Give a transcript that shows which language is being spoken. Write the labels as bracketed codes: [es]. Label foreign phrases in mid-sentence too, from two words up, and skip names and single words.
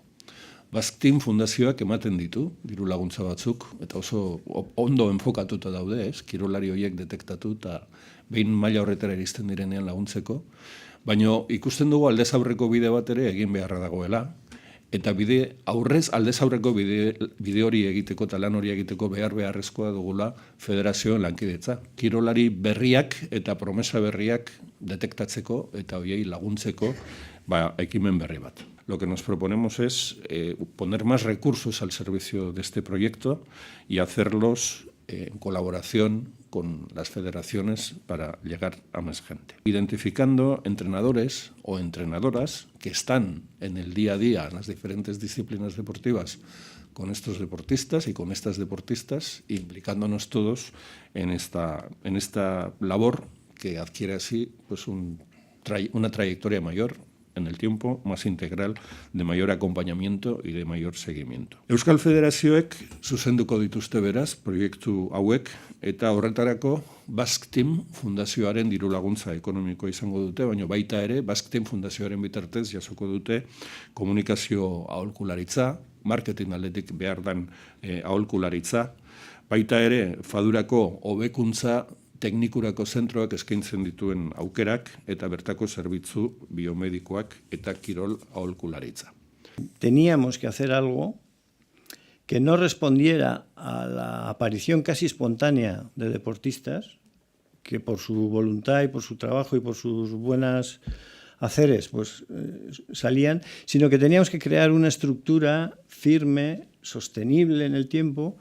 [eu] Basque Team Fundazioak ematen ditu, diru laguntza batzuk, eta oso ondo enfokatuta daude, kirolari horiek detektatu eta behin maila horretara iristen direnean laguntzeko, baina ikusten dugu aldez aurreko bide bat ere egin beharra dagoela, eta aldez aurreko bide hori egiteko eta lan hori egiteko beharrezkoa dugula federazioen lankidetza. Kirolari berriak eta promesa berriak detektatzeko eta horiei laguntzeko ekimen berri bat. [es] Lo que nos proponemos es poner más recursos al servicio de este proyecto y hacerlos en colaboración con las federaciones para llegar a más gente. Identificando entrenadores o entrenadoras que están en el día a día en las diferentes disciplinas deportivas con estos deportistas y con estas deportistas, implicándonos todos en esta labor que adquiere así pues una trayectoria mayor en el tiempo, más integral, de mayor acompañamiento y de mayor seguimiento. [eu] Euskal Federazioek zuzenduko dituzte beraz proiektu hauek eta horretarako Basque Team Fundazioaren diru laguntza ekonomiko izango dute, baina baita ere Basque Team Fundazioaren bitartez jasoko dute komunikazio aholkularitza, marketing aldetik behar den aholkularitza, baita ere fadurako hobekuntza teknikurako zentroak eskaintzen dituen aukerak eta bertako zerbitzu biomedikoak eta kirol aholkularitza. [es] Teníamos que hacer algo que no respondiera a la aparición casi espontánea de deportistas que por su voluntad y por su trabajo y por sus buenas haceres pues salían, sino que teníamos que crear una estructura firme, sostenible en el tiempo.